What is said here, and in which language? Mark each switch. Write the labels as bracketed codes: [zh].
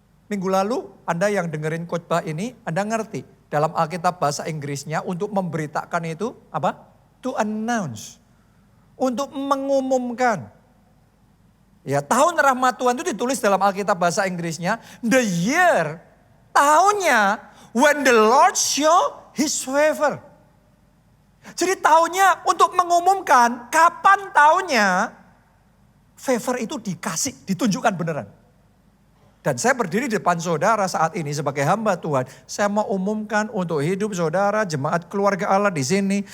[id] Minggu lalu Anda yang dengerin khotbah ini, Anda ngerti. Dalam Alkitab bahasa Inggrisnya untuk memberitakan itu apa? [en] To announce. [id] Untuk mengumumkan. Ya, tahun rahmat Tuhan itu ditulis dalam Alkitab bahasa Inggrisnya. [en] The year, [id] tahunnya [en] when the Lord show his favor. [id] Jadi tahunnya untuk mengumumkan kapan tahunnya favor itu dikasih, ditunjukkan beneran. Dan saya berdiri di depan saudara saat ini sebagai hamba Tuhan. Saya mau umumkan untuk hidup saudara, jemaat keluarga Allah di sini.